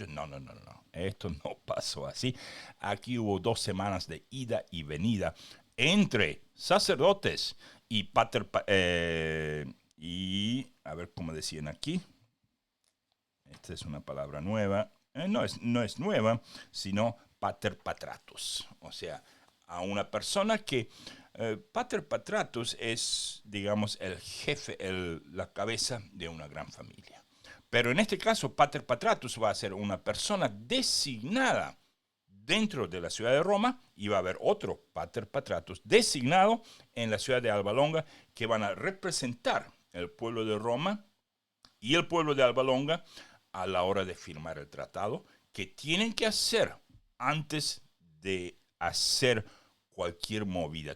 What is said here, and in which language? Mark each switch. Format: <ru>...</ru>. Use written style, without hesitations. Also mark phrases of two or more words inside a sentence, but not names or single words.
<es>No, no, no, no, esto no pasó así. Aquí hubo 2 semanas de ida y venida entre sacerdotes y y a ver cómo decían aquí. Esta es una palabra nueva. No es nueva, sino</es> <la>pater patratus.</la> <es>O sea, a una persona que</es> <la>pater patratus</la> <es>es, digamos, el jefe, la cabeza de una gran familia. Pero en este caso,</es> <la>pater patratus</la> <es>va a ser una persona designada dentro de la ciudad de Roma y va a haber otro</es> <la>pater patratus</la> <es>designado en la ciudad de Alba Longa que van a representar el pueblo de Roma y el pueblo de Alba Longa a la hora de firmar el tratado, que tienen que hacer antes de hacer cualquier movida.</es>